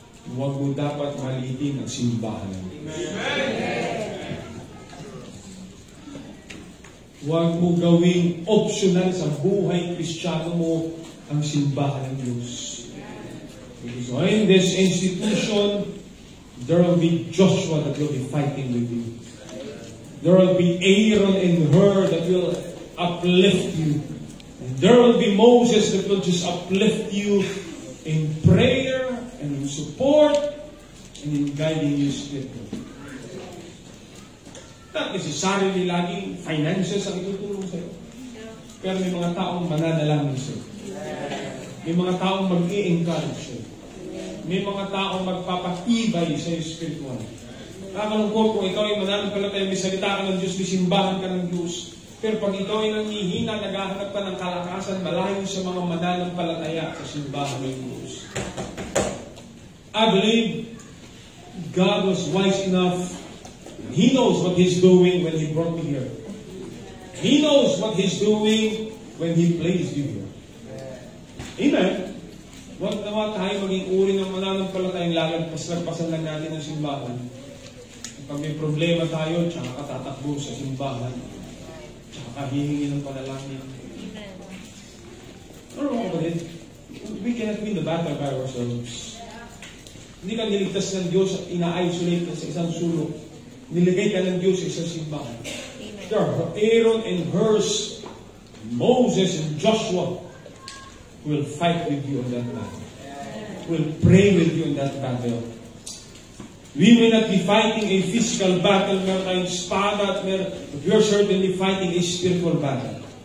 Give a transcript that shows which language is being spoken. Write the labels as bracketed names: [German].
[Filipino] Huwag mo dapat malitin ang simbahan. Huwag mo gawing optional sa buhay Kristiyano mo ang simbahan ng Diyos. [English] So in this institution, there will be Joshua that will be fighting with you. There will be Aaron and Hur that will uplift you. And there will be Moses that will just uplift you in prayer and in support and in guiding you spiritually. Not necessarily [Filipino] laging finances ang itutulong sa'yo. Pero may mga taong mananalangin sa'yo. May mga taong mag-i-encourage sa'yo. May mga taong magpapatibay sa'yo spiritual. Nakakalungkot kung ikaw ay mananampalataya, may salita ka ng Diyos, may simbahan ka ng Diyos. Pero pag ikaw ay nanghihina, naghahanap ka ng kalakasan, malayo sa mga mananampalataya sa simbahan ng Diyos. [English] I believe God was wise enough. He knows what He's doing when He brought me here. He knows what He's doing when He placed you here. Amen. [Filipino] Huwag naman tayo maging uri ng mananampalatayang lalagpas-lagpasan lang natin ang simbahan. Pag may problema tayo, tsaka ka tatakbo sa simbahan. Tsaka ka hihingi ng panalangin. Ano mga kapatid? [English] We cannot win the battle by ourselves. [Filipino] Hindi ka niligtas ng Diyos at ina-isolate ka sa isang sulok. Niligay ka ng Diyos sa isang simbahan. [English] There are Aaron and Hurs, Moses and Joshua will fight with you on that battle. Will pray with you in that battle. We may not be fighting a physical battle, [Filipino] meron tayong espada, [English] but we are certainly fighting a spiritual battle.